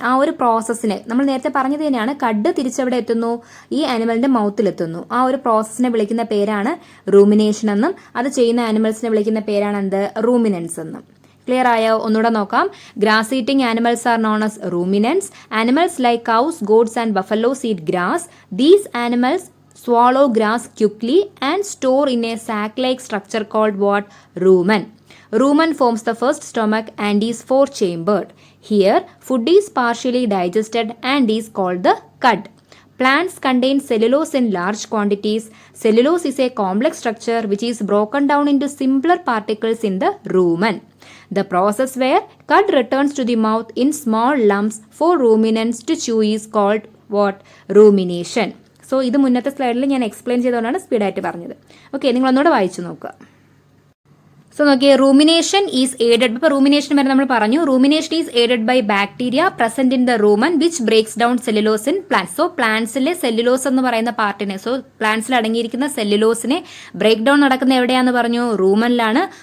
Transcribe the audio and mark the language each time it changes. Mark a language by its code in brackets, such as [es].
[ml] ആ ഒരു പ്രോസസ്സിനെ നമ്മൾ നേരത്തെ പറഞ്ഞത് തന്നെയാണ്. കഡ് തിരിച്ചെവിടെ എത്തുന്നു? ഈ ആനിമലിന്റെ മൗത്തിലെത്തുന്നു. ആ ഒരു പ്രോസസ്സിനെ വിളിക്കുന്ന പേരാണ് റൂമിനേഷൻ എന്നും അത് ചെയ്യുന്ന ആനിമൽസിനെ വിളിക്കുന്ന പേരാണ് എന്ത്? റൂമിനൻസ് എന്നും. ക്ലിയർ ആയോ? ഒന്നുകൂടെ നോക്കാം. [en] Grass eating animals are known as ruminants. Animals like cows, goats and buffaloes eat grass. These animals swallow grass quickly and store in a sac-like structure called what? Rumen. Rumen forms the first stomach and is four-chambered. Here, food is partially digested and is called the cud. Plants contain cellulose in large quantities. Cellulose is a complex structure which is broken down into simpler particles in the rumen. The process where cud returns to the mouth in small lumps for ruminants to chew is called what? Rumination. [ml] So ഇത് മുന്നത്തെ സ്ലൈഡിൽ ഞാൻ explain ചെയ്തുകൊണ്ടാണ് സ്പീഡായിട്ട് പറഞ്ഞത്. Okay, നിങ്ങളൊന്നുകൂടെ വായിച്ചു നോക്കുക. So നോക്കിയേ, [en] Rumination is aided. [ml] ഇപ്പോൾ റൂമിനേഷൻ വരെ നമ്മൾ പറഞ്ഞു. [en] Rumination is aided by bacteria present in the rumen which breaks down cellulose in plants. [ml] So പ്ലാന്റ്സിലെ cellulose എന്ന് പറയുന്ന പാർട്ടിനെ, സോ പ്ലാന്റ്സിൽ അടങ്ങിയിരിക്കുന്ന സെല്ലുലോസിനെ ബ്രേക്ക് ഡൗൺ നടക്കുന്ന എവിടെയാണെന്ന് പറഞ്ഞു? റൂമനിലാണ്.